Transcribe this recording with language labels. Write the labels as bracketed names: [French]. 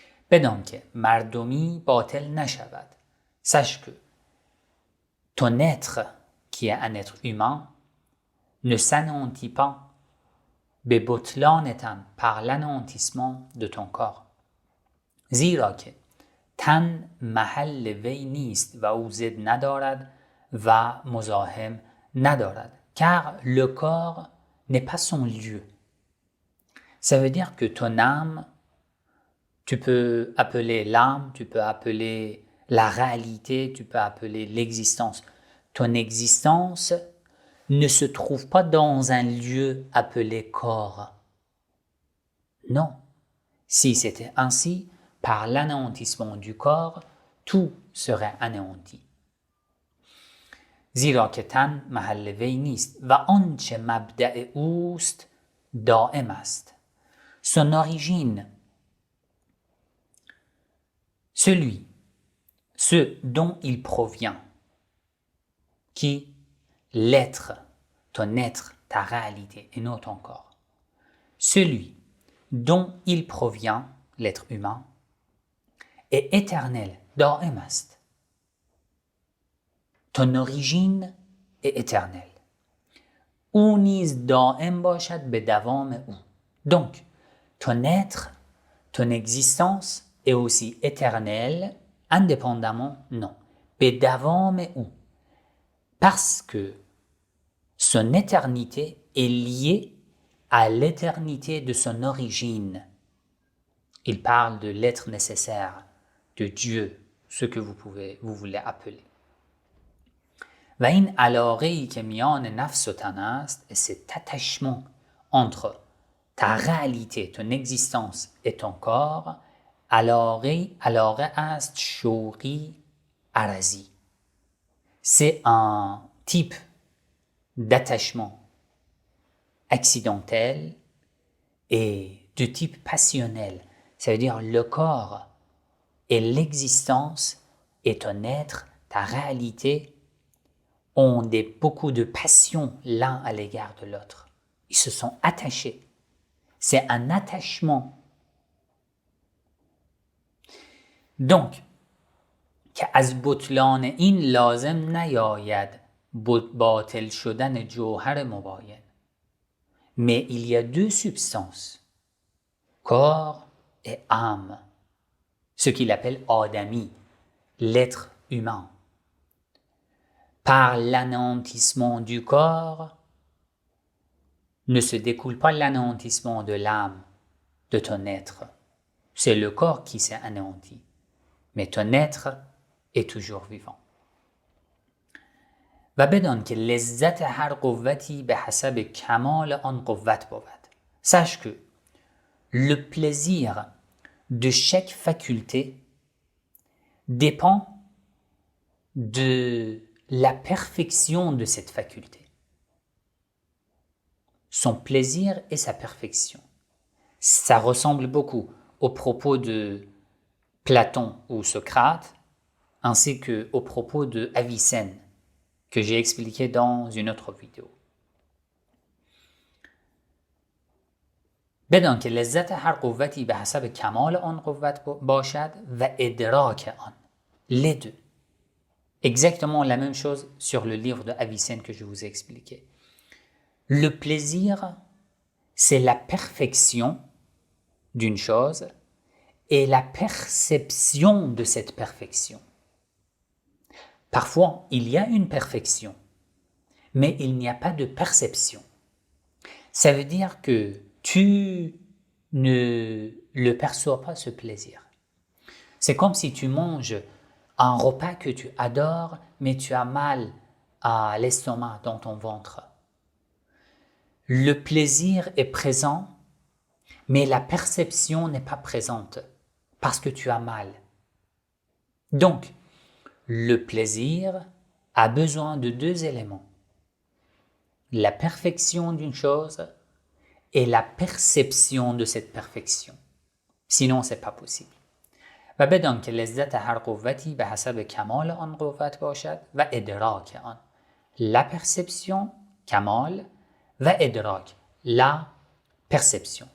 [Persian] بدان که مردمی باطل نشود. [French] Sache que ton être, qui est un être humain, ne s'anéantit pas [Persian] به بطلان تن, [French] par l'anéantissement de ton corps. [Persian] زیرا که تن محل وی نیست و او ضد ندارد و مزاحم ندارد. [French] Car le corps n'est pas son lieu. Ça veut dire que ton âme, tu peux appeler l'âme, tu peux appeler la réalité, tu peux appeler l'existence. Ton existence ne se trouve pas dans un lieu appelé corps. Non. Si c'était ainsi, par l'anéantissement du corps, tout serait anéanti. [Persian] زیرا که تن محل وی نیست و آنچه مبدأ اوست دائم است. [French] Son origine, ce dont il provient, qui, l'être, ton être, ta réalité et non ton corps. Celui dont il provient, l'être humain, est éternel, [Persian] دائم است. [French] Ton origine est éternelle. [Persian] او نیز دائم باشد به دوام او. [French] Donc, ton être, ton existence est aussi éternelle, indépendamment, non. [Persian] به دوام او. [French] Parce que son éternité est liée à l'éternité de son origine. Il parle de l'être nécessaire, de Dieu, ce que vous voulez appeler. [Persian] و این علاقه‌ای که میان نفس و تن است, [French] et cet attachement entre ta réalité, ton existence et ton corps, [Persian] علاقه است شوقی عرضی. [French] C'est un type d'attachement accidentel et de type passionnel. Ça veut dire le corps et l'existence et ton être, ta réalité, ont beaucoup de passion l'un à l'égard de l'autre. Ils se sont attachés. C'est un attachement. Donc, [Persian] که از بطلان این لازم نیاید باطل شدن جوهر مباین. [French] Mais il y a deux substances, corps et âme, ce qu'il appelle Adami, l'être humain. Par l'anéantissement du corps, ne se découle pas l'anéantissement de l'âme, de ton être. C'est le corps qui s'est anéanti, mais ton être est toujours vivant. [Persian] و بدان که لذت هر قوتی به حسب کمال آن قوت بود. [French] Sache que le plaisir de chaque faculté dépend de la perfection de cette faculté. Son plaisir et sa perfection. Ça ressemble beaucoup aux propos de Platon ou Socrate, ainsi qu'aux propos de Avicenne, que j'ai expliqué dans une autre vidéo. بدان که لذت هر قوتی به حسب کمال آن قوت باشد و ادراک آن. Les deux. Exactement la même chose sur le livre de Avicenne que je vous ai expliqué. Le plaisir, c'est la perfection d'une chose et la perception de cette perfection. Parfois, il y a une perfection, mais il n'y a pas de perception. Ça veut dire que tu ne le perçois pas, ce plaisir. C'est comme si tu manges un repas que tu adores, mais tu as mal à l'estomac, dans ton ventre. Le plaisir est présent, mais la perception n'est pas présente, parce que tu as mal. Donc, le plaisir a besoin de deux éléments. La perfection d'une chose et la perception de cette perfection. Sinon, ce n'est pas possible. [Persian] و بدان که لذت هر قوتی به حسب کمال آن قوت باشد و ادراک آن. [French] La perception, kamal, [Persian] و ادراک, [French] la perception.